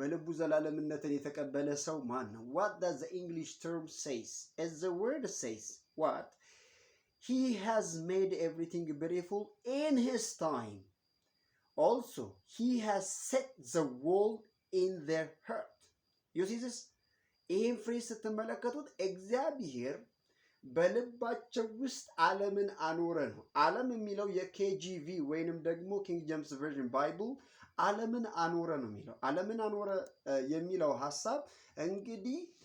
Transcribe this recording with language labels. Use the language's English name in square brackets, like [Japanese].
[Amharic] በልቡ ዘላለምነትን የተቀበለ ሰው ማን ነው? [English] What does the English term says? As the word says, what? He has made everything beautiful in his time. Also, he has set the world in their heart. You see this? [Amharic] ይህን ፍሬ ስትመለከቱት እግዚአብሔር በልባቸው ውስጥ ዓለምን አኖረ ነው። ዓለም የሚለው የኬጂቪ ወይንም ደግሞ ኪንግ ጄምስ ቨርዥን ባይብል ዓለምን አኖረ ነው የሚለው። ዓለምን አኖረ የሚለው ሐሳብ እንግዲህ